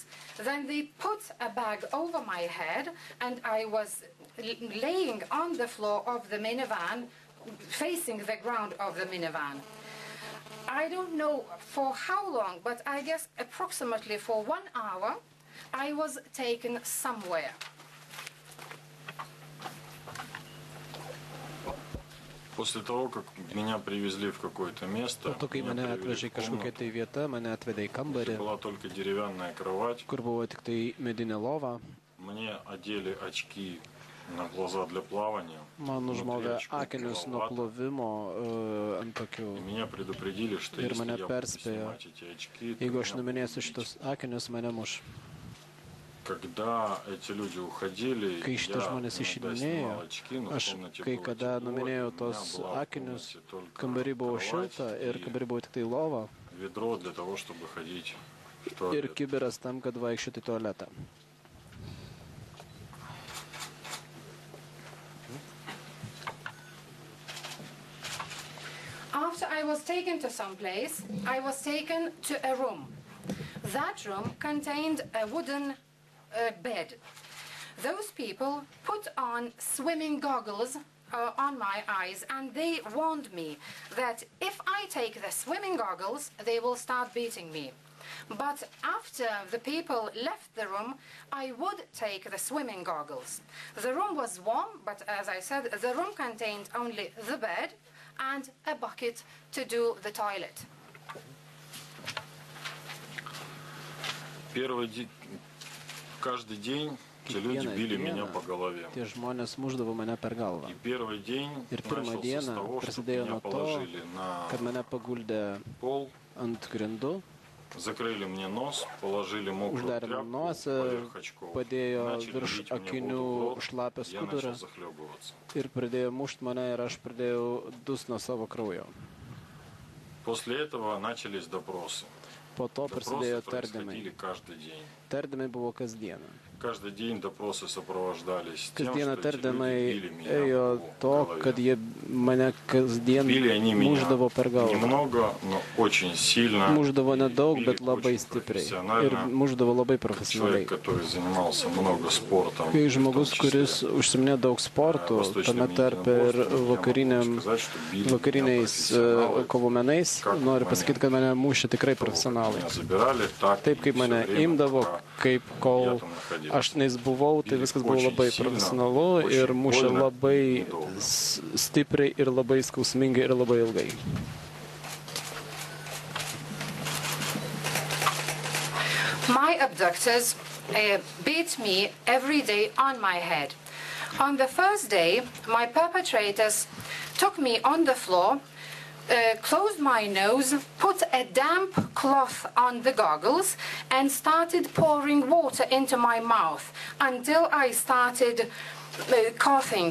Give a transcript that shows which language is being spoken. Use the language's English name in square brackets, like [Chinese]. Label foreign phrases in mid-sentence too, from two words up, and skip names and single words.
[English] Then they put a bag over my head and I was laying on the floor of the minivan, facing the ground of the minivan. I don't know for how long, but I guess approximately for 1 hour, I was taken somewhere. [Russian] После того, как меня привезли в какое-то место, меня привезли в [Lithuanian] kažkokią tai vietą, mane atvedė į kambarį, [Russian] была только деревянная кровать, [Lithuanian] kur buvo tik tai medinė lova. [Russian] Мне одели очки на глаза для плавания. [Lithuanian] Man užmovė akinius nuo plovimo ant tokių. [Russian] Меня предупредили, что [Lithuanian] ir mane perspėjo, jeigu aš numinėsiu šitus akinius, mane muš. [Russian] Когда эти люди уходили, [Lithuanian] kai šitie žmonės išeidinėjo, aš kai kada numinėjau tos akinius, kambarį buvo šilta ir kambarį buvo tik tai lova ir kibiras tam, kad vaikščioti į tualetą. [English] After I was taken to some place, I was taken to a room. That room contained a wooden bed. Those people put on swimming goggles on my eyes and they warned me that if I take the swimming goggles, they will start beating me. But after the people left the room, I would take the swimming goggles. The room was warm, but as I said, the room contained only the bed and a bucket to do the toilet. [Russian] Каждый день те люди били меня по голове. [Lithuanian] Tie žmonės muždavo mane per galvą. [Russian] И первый день начался с того, что меня положили на пол, [Lithuanian] ant grindų, [Russian] закрыли мне нос, положили мокрую тряпку поверх очков. [Lithuanian] Padėjo virš akinių šlapę skudurą ir pradėjo mušt mane ir aš pradėjau dust nuo savo kraujo. [Russian] После этого начались допросы. [Lithuanian] Po to prasidėjo tardymai. [Russian] Каждый день. [Lithuanian] Tardymai buvo kasdieną. [Russian] Каждый день допросы сопровождались тем, [Lithuanian] Kasdieną [Russian] что эти люди [Lithuanian] tardymai [Russian] били меня [Lithuanian] ėjo [Russian] по [Lithuanian] to, [Russian] голове. [Lithuanian] kad jie mane kasdien [Russian] Били они меня [Lithuanian] muždavo per galvą. [Russian] немного, но очень сильно. [Lithuanian] Muždavo [Russian] И [Lithuanian] nedaug, [Russian] били [Lithuanian] bet labai [Russian] очень [Lithuanian] stipriai. Ir [Russian] профессионально. [Lithuanian] muždavo labai [Russian] Человек, [Lithuanian] profesionaliai. [Russian] который занимался много спортом, [Lithuanian] Kai [Russian] в том [Lithuanian] žmogus, [Russian] числе [Lithuanian] kuris užsiminė daug sportų, tame tarpe ir vakariniais kovų menais, noriu pasakyti, kad mane mušė tikrai profesionalai. Taip kaip mane imdavo, kaip kol aš tenais buvau, tai viskas buvo labai profesionalu ir mušė labai stipriai ir labai skausmingai ir labai ilgai. [English] My abductors beat me every day on my head. On the first day, my perpetrators took me on the floor, closed my nose, put a damp cloth on the goggles, and started pouring water into my mouth until I started coughing.